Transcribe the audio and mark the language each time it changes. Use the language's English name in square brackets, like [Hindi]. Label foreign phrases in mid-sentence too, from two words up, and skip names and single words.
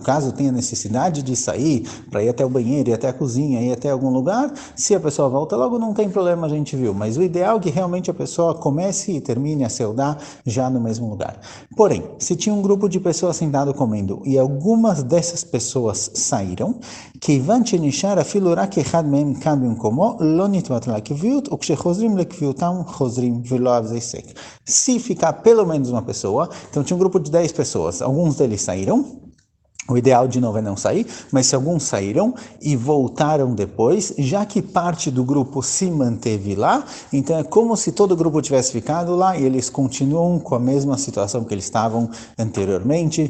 [Portuguese] Caso tenha necessidade de sair para ir até o banheiro, ir até a cozinha, ir até algum lugar, se a pessoa volta logo não tem problema, a gente viu, mas o ideal é que realmente a pessoa comece e termine a seudá já no mesmo lugar. Porém, se tinha um grupo de pessoas sentado comendo e algumas dessas pessoas saíram, [Hebrew] כיוון שנשאר אפילו רק אחד מהם כאן במקומו, לא נתבטלה הקביעות, וכשחוזרים לקביעותם חוזרים ולא אב זה היסק. [Portuguese] Se ficar pelo menos uma pessoa, então tinha um grupo de 10 pessoas, alguns deles saíram, o ideal de novo é não sair, mas se alguns saíram e voltaram depois, já que parte do grupo se manteve lá, então é como se todo o grupo tivesse ficado lá e eles continuam com a mesma situação que eles estavam anteriormente.